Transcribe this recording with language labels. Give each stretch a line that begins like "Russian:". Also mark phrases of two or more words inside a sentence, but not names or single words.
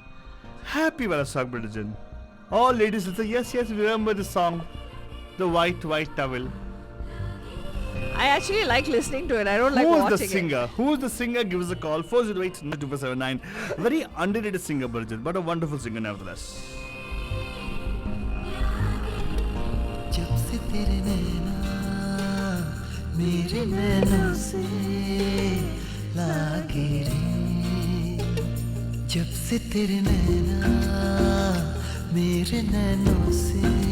English: Happy wala song, Britain. All ladies will say, yes, yes, remember the song. The white, white towel. I actually like listening to it. I don't like watching it. Who's the singer? Who's the singer? Give us a call. 408-2479. Very underrated singer, Britain, but a wonderful singer nevertheless.
Hindi: जब से तेरे नैना मेरे नैनों से लागे रे, जब से तेरे नैना मेरे नैनों से